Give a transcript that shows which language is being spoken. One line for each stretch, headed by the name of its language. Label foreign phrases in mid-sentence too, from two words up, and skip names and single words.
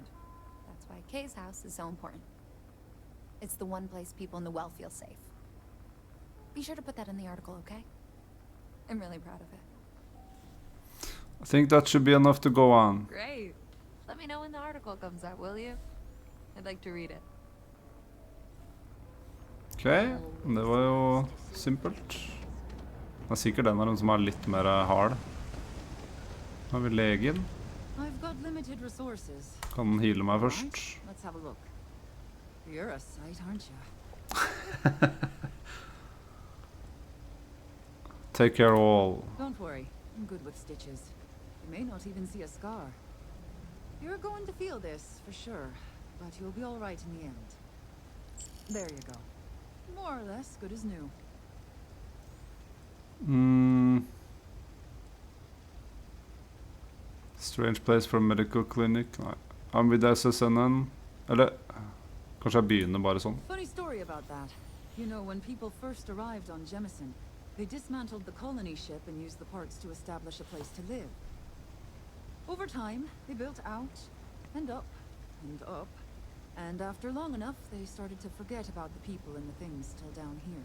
English: That's why Kay's house is so important. It's the one place people in the well feel safe. Be sure to put that in the article, okay? I'm really proud of it. I think that should be enough to go on. Great. Let me know when the article comes out, will you? I'd like to read it.
Norwegian: Ok, det var jo simpelt. Det er sikkert den av dem som er litt mer hard. Nå har vi legen.
English: I've got limited resources.
Norwegian: Kan den heale meg først?
English: Right, let's have a look. You're a sight, aren't you? Take care of all. Don't worry, I'm good with stitches. You may not even see a scar. You're going to feel this, for sure, but you'll be all right in the end. There you go. More or less good as new. Strange place for a medical clinic. Nei. I'm with SSNN.
Norwegian: Eller, kanskje jeg begynner bare sånn.
English: Funny story about that. You know, when people first arrived on Jemison, they dismantled the colony ship and used the parts to establish a place to live. Over time, they built out, and up, and up, and after long enough, they started to forget about the people and the things still down here.